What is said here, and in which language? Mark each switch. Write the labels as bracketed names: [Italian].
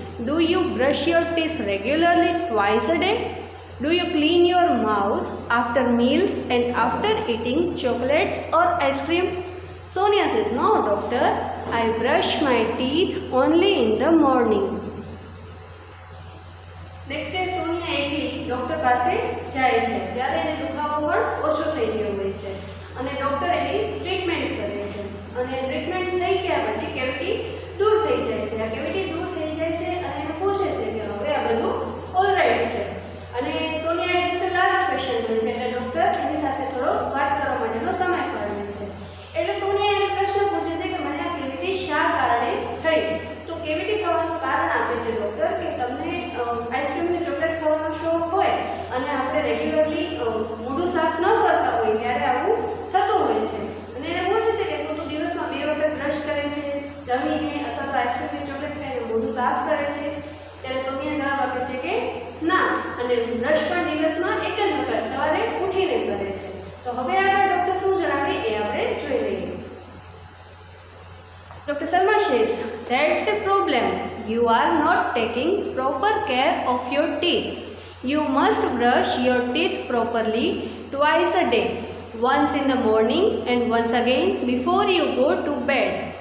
[English] Do you brush your teeth regularly twice a day? Do you clean your mouth after meals and after eating chocolates or ice cream?" Sonia says, "No, doctor. I brush my teeth only in the morning." [Gujarati] Next day Sonia એકલી doctor પાસે જાય છે ત્યારે એને દુખાવો પણ ઓછો થઈ ગયો હોય છે અને ડૉક્ટર એની ટ્રીટમેન્ટ કરે છે અને ટ્રીટમેન્ટ થઈ ગયા પછી કેવિટી દૂર થઈ જાય છે. આ કેવિટી દૂર થઈ જાય છે અને એને પૂછે છે કે હવે આ બધું ઓલરાઈટ છે અને સોનિયા એક દિવસે લાસ્ટ પેશન્ટ હોય છે એટલે ડૉક્ટર એની સાથે થોડો વાત કરવા માટેનો સમય ફાળવે છે. એટલે સોનિયા એને પ્રશ્ન પૂછે છે કે મને આ કેવિટી શા કારણે થઈ? તો કેવિટી થવાનું કારણ આપે છે ડૉક્ટર કે તમને આઈસ્ક્રીમ ને ચોકલેટ ખાવાનો શોખ હોય અને આપણે રેગ્યુલરલી મોઢું સાફ ન કરતા હોય ત્યારે આવું થતું હોય છે. અને એને પૂછે છે કે શું તું દિવસમાં 2 વખત બ્રશ કરે છે, જમીને અથવા તો આઈસ્ક્રીમ ને ચોકલેટ ખાઈને મોઢું સાફ કરે છે? ત્યારે સોનિયા જવાબ આપે છે કે ના, અને બ્રશ પણ દિવસમાં એક જ વખત સવારે ઉઠીને કરે છે. તો હવે આગળ ડૉક્ટર શું જણાવે એ આપણે જોઈ લઈએ. [English] Dr. Sharma says, "That's the problem. You are not taking proper care of your teeth. You must brush your teeth properly twice a day, once in the morning and once again before you go to bed."